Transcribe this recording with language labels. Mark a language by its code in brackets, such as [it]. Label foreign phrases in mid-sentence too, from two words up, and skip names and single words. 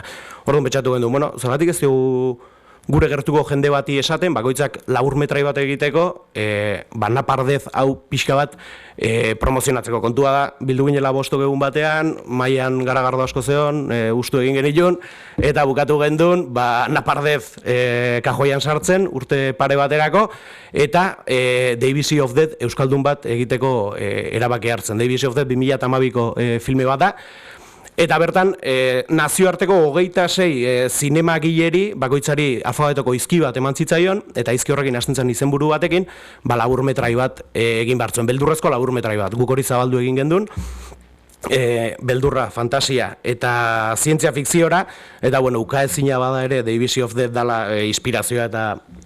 [eu] Orduan pentsatu gendu, zergatik ez dugu gure gertuko jende bati esaten, bakoitzak laburmetrai bat egiteko, Napardez hau pixka bat promozionatzeko. Kontua da, bildu ginela 5 egun batean, mailan garagardo asko zeon, ustu egin genitun, eta bukatu gendun, Napardez kajoian sartzen, urte pare baterako, eta Daisy of Death euskaldun bat egiteko erabaki hartzen. Daisy of Death 2012ko filme bat da, eta bertan, nazioarteko 26 zinemagileri, bakoitzari alfabetoko izki bat eman zitzaion, eta izki horrekin hasten zen izenburu batekin, laburmetrai bat egin bartzuen, beldurrezko laburmetrai bat, guk hori zabaldu egin gendun, beldurra, fantasia eta zientzia fikziora, eta bueno, ukaezina bada ere, The Abyss of Death dala inspirazioa eta